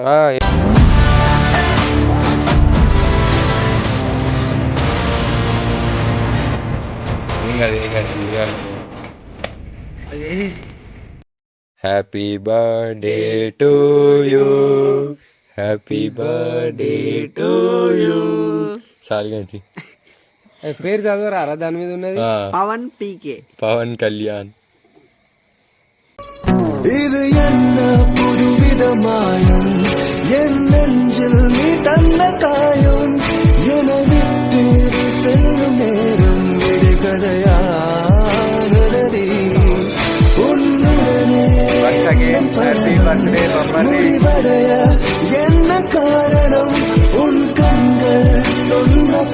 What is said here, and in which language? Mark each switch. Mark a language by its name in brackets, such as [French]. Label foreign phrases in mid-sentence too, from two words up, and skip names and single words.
[English] Happy birthday to you, happy birthday to you. సాల్గంచి [Telugu] పేరు చదవరా దాని మీద ఉన్నది? పవన్ పీకే, పవన్ కళ్యాణ్. [Tamil] இது என்ன புதுவிதமாயும் என் நெஞ்சில் நீ தந்த காயம் என விட்டு செல்லும் நேரம் விடுகதையானடி உன்னுடனே முடிவடைய என்ன காரணம் உன் கண்கள் சொன்ன